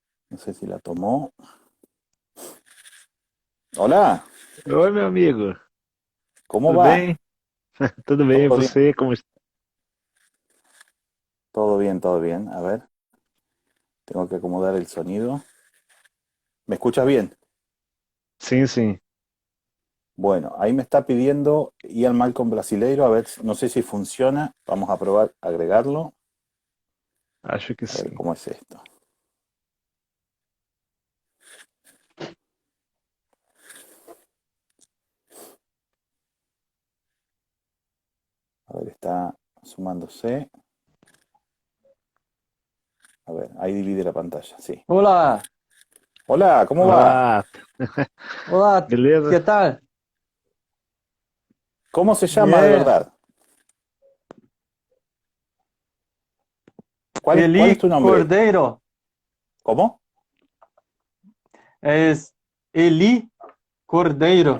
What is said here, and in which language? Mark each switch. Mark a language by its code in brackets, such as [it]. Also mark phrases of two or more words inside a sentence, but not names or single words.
[es] No sé si la tomó. Hola, [pt] Oi, meu amigo. [es] ¿cómo [pt] Tudo [es] va? [pt] bem? Tudo bem, e [es] ¿Todo bien? [pt] você? Como está? [es] Todo bien, todo bien. A ver, tengo que acomodar el sonido. ¿Me escuchas bien? [pt] Sim, sim. [es] Bueno, ahí me está pidiendo Ian Malcolm brasileiro. A ver, no sé si funciona. Vamos a probar agregarlo. [pt] Acho que [es] A ver [pt] sim. [es] cómo es esto. A ver, está sumándose. A ver, ahí divide la pantalla, sí. [pt] Olá, [es] Hola, ¿cómo va? [pt] Olá, olá, beleza? [es] que tal? ¿Cómo se llama de [en] Yeah, [es] verdad? ¿Cuál es Eli tu nombre? Cordeiro, ¿Cómo? es Eli Cordeiro,